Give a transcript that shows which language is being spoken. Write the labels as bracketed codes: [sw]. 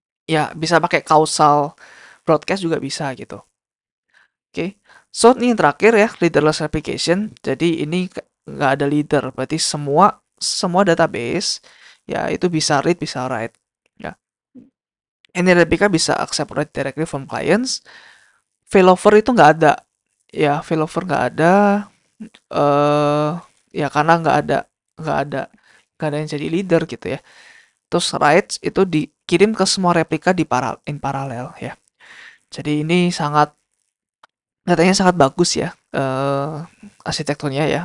[id] Ya, bisa pakai causal broadcast juga bisa gitu. Oke. So, ini yang terakhir ya, leaderless application. Jadi ini nggak ada leader, berarti semua semua database ya itu bisa read, bisa write. Ya. [en] Any replica [id] bisa [en] accept write directly from clients. [id] Failover itu nggak ada. Ya, failover nggak ada. eh Ya karena nggak ada, nggak ada yang jadi leader gitu ya. Terus writes itu dikirim ke semua replika [en] in parallel [id] ya. Jadi ini katanya sangat bagus ya, arsitekturnya ya.